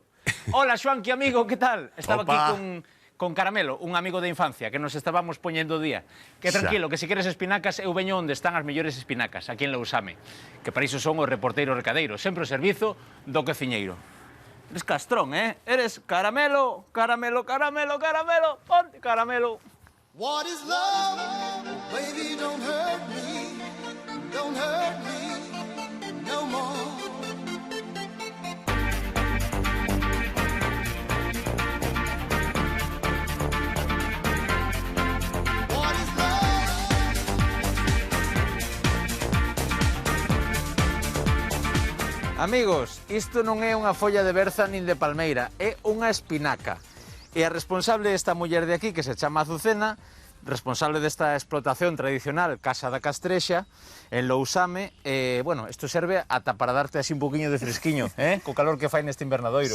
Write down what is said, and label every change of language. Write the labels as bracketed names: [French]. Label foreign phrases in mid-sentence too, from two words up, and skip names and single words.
[Galician] Hola, Xoanqui, amigo, que tal? Estaba aquí con Caramelo, un amigo de infancia, que nos estábamos poñendo día. Que tranquilo, que se queres espinacas, eu veño onde están as mellores espinacas, aquí en Lousame. Que para iso son os reporteiros recadeiros, sempre o servizo do cociñeiro. [Spanish] Eres castrón, Eres caramelo, caramelo, caramelo, caramelo, ponte caramelo. [English] What is love? Baby, don't hurt me no more. What is love? [Galician] Amigos, isto non é unha folla de berza nin de palmeira, é unha espinaca. E a responsable desta muller de aquí, que se chama Azucena, responsable desta explotación tradicional Casa da Castrexa, en Lousame, bueno, isto serve ata para darte así un poquinho de fresquiño, co calor que fai neste invernadoiro.